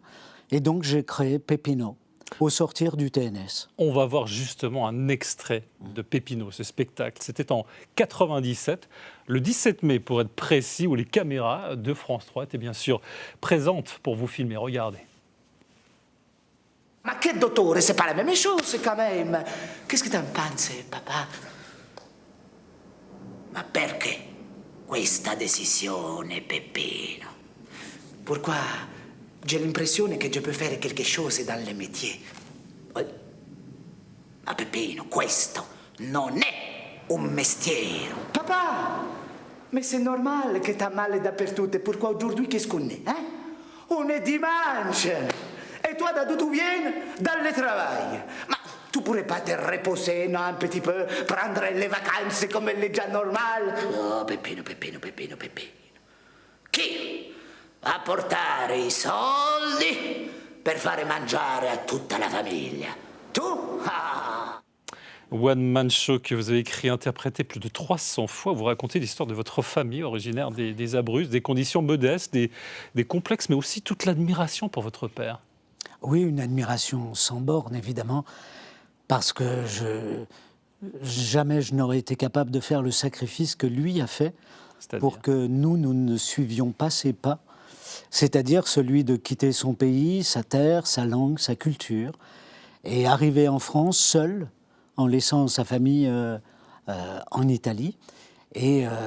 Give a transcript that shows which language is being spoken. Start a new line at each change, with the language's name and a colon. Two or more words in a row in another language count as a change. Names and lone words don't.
French: Et donc, j'ai créé Peppino au sortir du TNS. On va voir justement un extrait de Peppino, ce spectacle. C'était en 97, le 17 mai pour être précis, où les caméras de France 3 étaient bien sûr présentes pour vous filmer. Regardez.
Italian: Ma che dottore,
French: c'est pas la même chose quand même. Qu'est-ce que t'en penses, papa?
Italian: Ma perché questa decisione, Peppino?
French: Pourquoi j'ai l'impression que je peux faire quelque chose dans le métier?
Italian: Ma Peppino, questo non è un mestiere.
French: Papa, mais c'est normal que t'as mal dappertutto. Pourquoi aujourd'hui, qu'est-ce qu'on est, hein? On est dimanche. Et toi, d'où tu viens? Dans le travail. Ma tu pourrais pas te reposer, non, un petit peu, prendre les vacances comme les gens normales? Oh, Peppino.
Italian: Chi va portare i soldi per fare mangiare a tutta la famiglia? Tu? Ah!
French: One Man Show que vous avez écrit, interprété plus de 300 fois. Vous racontez l'histoire de votre famille originaire des Abruzzes, des conditions modestes, des complexes, mais aussi toute l'admiration pour votre père. Oui, une admiration sans borne, évidemment, parce que jamais je n'aurais été capable de faire le sacrifice que lui a fait pour que nous ne suivions pas ses pas, c'est-à-dire celui de quitter son pays, sa terre, sa langue, sa culture, et arriver en France seul, en laissant sa famille en Italie, et